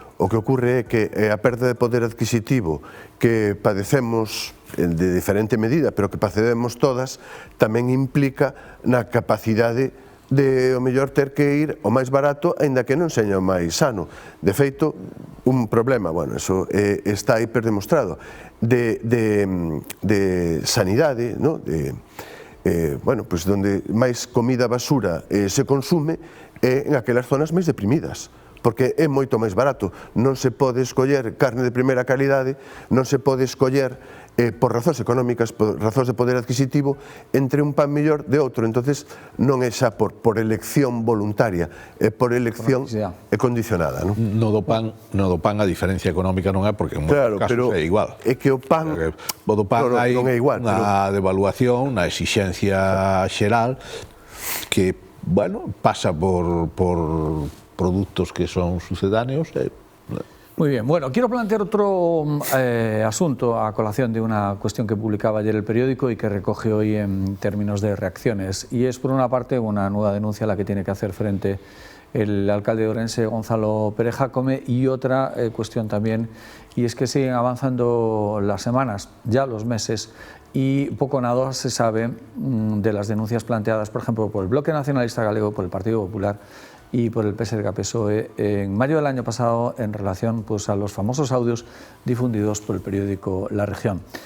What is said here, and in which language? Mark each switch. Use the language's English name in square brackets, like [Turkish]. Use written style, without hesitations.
[Galician] O que ocurre é que a perda de poder adquisitivo que padecemos de diferente medida, pero que padecemos todas, tamén implica na capacidade de o mellor ter que ir o máis barato, aínda que non seña o máis sano. De feito, un problema, bueno, eso está hiperdemostrado, de sanidade, no? Bueno, pues donde máis comida basura se consume é en aquelas zonas máis deprimidas, porque é moito máis barato. Non se pode escoller carne de primeira calidade, non se pode escoller por razóns económicas, por razóns de poder adquisitivo, entre un pan mellor de outro. Entonces non é xa por elección voluntaria, é por elección condicionada, non? No do pan a diferencia económica non é, porque en moitos casos é igual. É que o pan hai non é igual, unha devaluación, unha exixencia xeral que, bueno, pasa por produtos que son sucedáneos. [Spanish] Muy bien, bueno, quiero plantear otro asunto a colación de una cuestión que publicaba ayer el periódico y que recoge hoy en términos de reacciones, y es por una parte una nueva denuncia a la que tiene que hacer frente el alcalde de Ourense, Gonzalo Pérez Jácome, y otra cuestión también, y es que siguen avanzando las semanas, ya los meses, y poco o nada se sabe de las denuncias planteadas, por ejemplo, por el Bloque Nacionalista Galego, por el Partido Popular y por el PSDG-PSOE en mayo del año pasado en relación, pues, a los famosos audios difundidos por el periódico La Región.